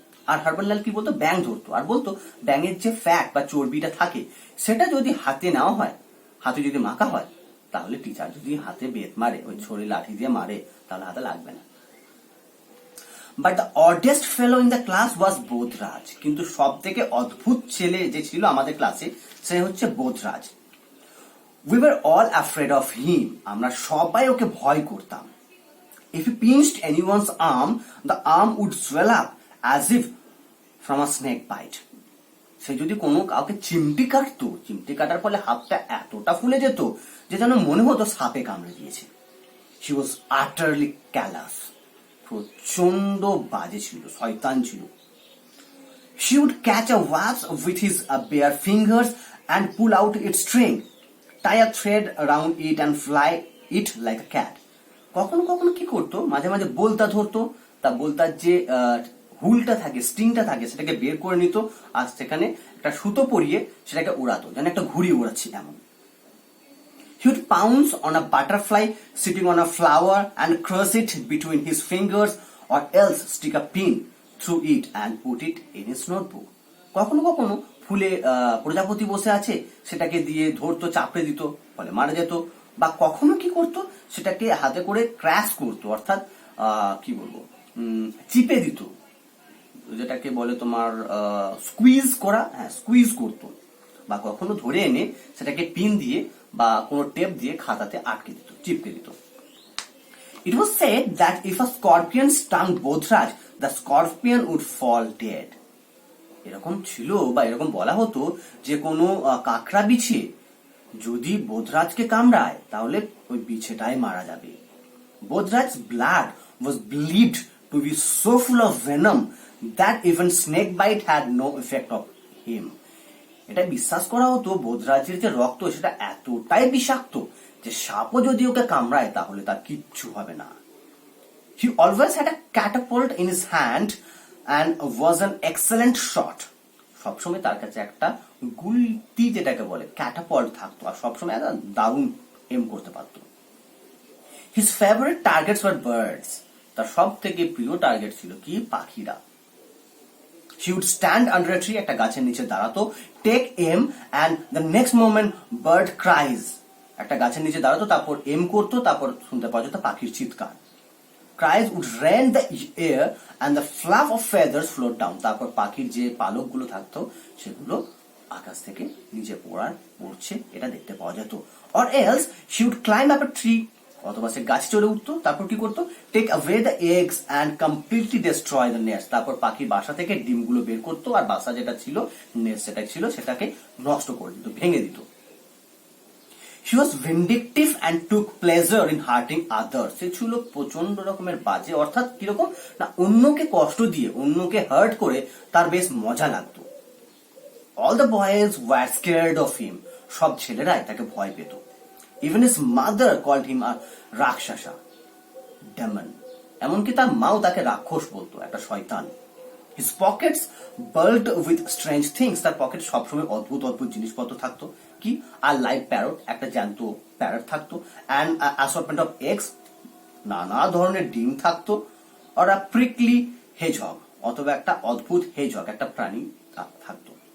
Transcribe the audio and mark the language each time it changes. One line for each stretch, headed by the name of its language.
Bangla: আর হারবান লাল কি বলতো, ব্যাঙ ধরতো আর বলতো ব্যাঙের যে ফ্যাট বা চর্বিটা থাকে সেটা যদি হাতে নেওয়া হয়, হাতে যদি মাখা হয়, তাহলে টিচার যদি হাতে বেত মারে, ওই ছড়ি লাঠি দিয়ে মারে, তাহলে হাতে লাগবে না.
English: But the oddest fellow in the class was Bodhraj.
Bangla: কিন্তু সব থেকে অদ্ভুত ছেলে যে ছিল আমাদের ক্লাসে সে হচ্ছে বোধরাজ।
English: We were all afraid of him.
Bangla: আমরা সবাই ওকে ভয় করতাম।
English: If he pinched anyone's arm, the arm would swell up as if from a snake bite.
Bangla: সে যদি কোনো কাউকে চিমটি কাটতো, চিমটি কাটার ফলে হাতটা এতটা ফুলে যেত যে যেন মনে হতো সাপে কামড়ে দিয়েছে।
English: She was utterly callous.
Bangla: প্রচন্ড বাজে ছিল, শয়তান ছিল।
English: She would catch a wasp with his bare fingers and pull out its string, tie a thread around it and fly it like a cat.
Bangla: কখনো কখনো কি করতো, মাঝে মাঝে বলতা ধরতো, তা বলতার যে হুলটা থাকে, স্ট্রিংটা থাকে, সেটাকে বের করে নিত আর সেখানে একটা সুতো পরিয়ে সেটাকে উড়াতো, যেন একটা ঘুড়ি উড়াচ্ছি এমন।
English: He would pounce on a butterfly sitting on a flower and crush it between his fingers, or else stick a pin through it and put it in his notebook.
Bangla: কখনো কখনো ফুলে প্রজাপতি বসে আছে, সেটাকে দিয়ে ধরতো, চাপড়ে দিত, ফলে মারা যেত। বা কখনো কি করতো, সেটাকে হাতে করে ক্র্যাশ করতো, অর্থাৎ কি বলবো, চিপে দিত, যেটাকে বলে তোমার স্কুইজ করা, হ্যাঁ স্কুইজ করতো। বা কখনো ধরে এনে সেটাকে পিন দিয়ে বা কোনো টেপ দিয়ে খাতাতে আটকে দিত, চিপকে দিত।
English: It was said that if a scorpion stung Bodhraj, the scorpion would fall dead.
Bangla: এরকম ছিল বা এরকম বলা হতো যে কোনো কাকড়া বিছে যদি বোধরাজকে কামড়ায় তাহলে ওই বিছেটাই মারা যাবে।
English: Bodhraj's blood was believed to be so full of venom that even snake bite had no effect on him.
Bangla: এটা বিশ্বাস করা হতো বোধরাজের যে রক্ত সেটা এতটাই বিষাক্ত যে সাপও যদি ওকে কামড়ায় তাহলে তার কিচ্ছু হবে না।
English: He always had a catapult in his hand and was an excellent shot.
Bangla: সবসময় তার কাছে একটা গুলতি যেটাকে বলে ক্যাটাপল্ট থাকতো আর সবসময় একটা দারুণ এম করতে পারতো।
English: His favorite targets were birds.
Bangla: তার সব থেকে প্রিয় টার্গেট ছিল কি, পাখিরা।
English: She would stand under a tree,
Bangla: একটা গাছের নিচে দাঁড়াতো,
English: take aim and the next moment bird cries.
Bangla: একটা গাছের নিচে দাঁড়াতো, তারপর এম করতো, তারপর শুনতে পাওয়া যেত পাখির চিৎকার।
English: Cries would rend the air and the fluff of feathers float down.
Bangla: তারপর পাখির যে পালকগুলো থাকতো সেগুলো আকাশ থেকে নিচে পড়ছে এটা দেখতে পাওয়া যেত।
English: Or else she would climb up a tree,
Bangla: অথবা সে গাছে চড়ে উঠতো, তারপর কি করতো,
English: Take away the eggs and completely destroy the nest.
Bangla: তারপর পাখির বাসা থেকে ডিমগুলো বের করতো আর বাসা যেটা ছিল, নেস্ট যেটা ছিল, সেটাকে নষ্ট করে দিত, ভেঙে দিত।
English: She was vindictive and took pleasure in hurting others.
Bangla: সে ছিল প্রচন্ড রকমের বাজে, অর্থাৎ কিরকম না, অন্যকে কষ্ট দিয়ে, অন্যকে হার্ট করে তার বেশ মজা লাগতো।
English: All the boys were scared of him.
Bangla: সব ছেলেরাই তাকে ভয় পেত।
English: Even his mother called him a rakshasa, demon.
Bangla: এমনকি তার মাও তাকে রাক্ষস বলতো, একটা শয়তান।
English: His pockets bulged with strange things.
Bangla: তার পকেটে সবসময় অদ্ভুত অদ্ভুত জিনিসপত্র থাকতো। কি, আর লাইভ প্যারট, একটা জ্যান্ত প্যারট থাকতো,
English: and assortment of eggs,
Bangla: নানা ধরনের ডিম থাকতো,
English: or a prickly hedgehog,
Bangla: অথবা একটা অদ্ভুত হেজহগ, একটা প্রাণী থাকতো।